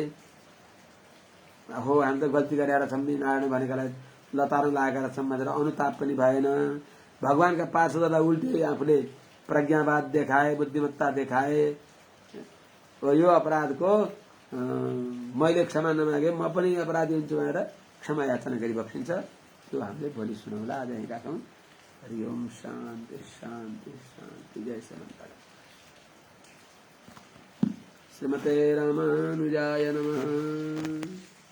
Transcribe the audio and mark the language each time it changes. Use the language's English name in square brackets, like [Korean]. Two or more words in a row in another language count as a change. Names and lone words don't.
[Nepali] हो हामी त गल्ती गरेर छौँ नि नारायण भनेकालाई लतारो लागेर छौँ भनेर अनुताप पनि भएन। भगवानका पार्षदलाई उल्टे आफूले प्रज्ञावाद देखाए, बुद्धिमत्ता देखाए। यो अपराधको मैले क्षमा नमागे म पनि अपराधी हुन्छु भनेर क्षमा याचना गरी बक्सिन्छ। त्यो हामीले भोलि सुनौला। आज यहीँ राखौँ। [Sanskrit] हरि ओम शान्ति शान्ति शान्ति। जय श्रीमन्त श्रीमते रामानुजाय नमः।